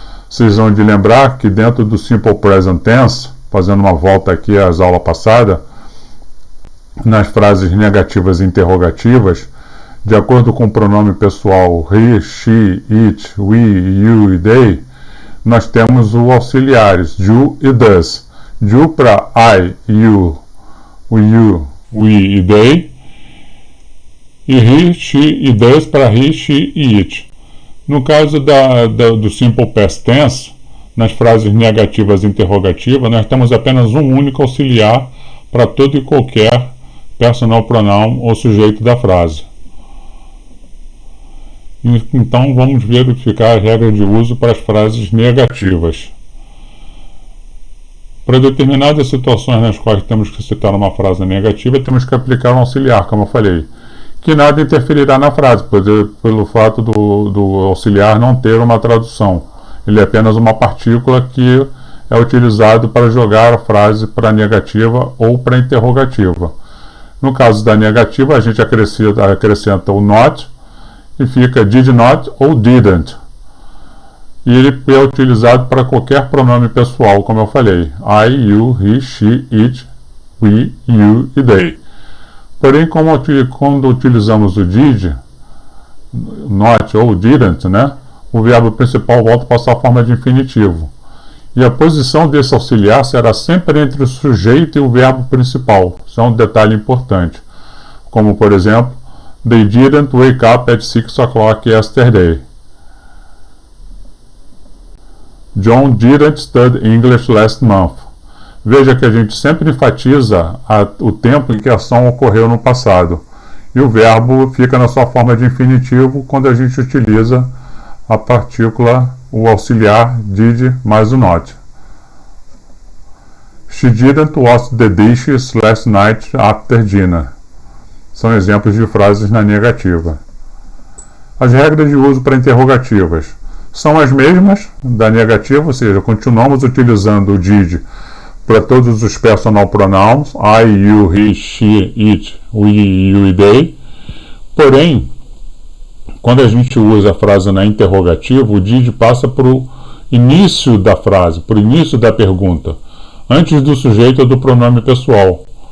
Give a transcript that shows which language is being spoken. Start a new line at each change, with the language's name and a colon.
Portuguese: Vocês vão de lembrar que dentro do Simple Present Tense, fazendo uma volta aqui às aulas passadas, nas frases negativas e interrogativas, de acordo com o pronome pessoal he, she, it, we, you e they, nós temos os auxiliares do e does. Do para I, you, we e they, e he, she e does para he, she e it. No caso do Simple Past Tense, nas frases negativas e interrogativas, nós temos apenas um único auxiliar para todo e qualquer personal pronoun ou sujeito da frase. Então vamos verificar a regra de uso para as frases negativas. Para determinadas situações nas quais temos que citar uma frase negativa, temos que aplicar um auxiliar, como eu falei, que nada interferirá na frase, pelo fato do auxiliar não ter uma tradução. Ele é apenas uma partícula que é utilizado para jogar a frase para negativa ou para interrogativa. No caso da negativa, a gente acrescenta o not e fica did not ou didn't. E ele é utilizado para qualquer pronome pessoal, como eu falei.
English: I, you, he, she, it, we, you e they.
Portuguese: Porém, quando utilizamos o did, not ou didn't, né, o verbo principal volta para sua forma de infinitivo. E a posição desse auxiliar será sempre entre o sujeito e o verbo principal. Isso é um detalhe importante. Como, por exemplo,
English: They didn't wake up at 6 o'clock yesterday. John didn't study English last month.
Portuguese: Veja que a gente sempre enfatiza o tempo em que a ação ocorreu no passado. E o verbo fica na sua forma de infinitivo quando a gente utiliza a partícula, o auxiliar did mais o not.
English: She didn't wash the dishes last night after dinner.
Portuguese: São exemplos de frases na negativa. As regras de uso para interrogativas são as mesmas da negativa, ou seja, continuamos utilizando o did para todos os personal pronouns, I, you, he, she, it, we, you e they. Porém, quando a gente usa a frase na interrogativa, o did passa para o início da frase, para o início da pergunta, antes do sujeito ou do pronome pessoal.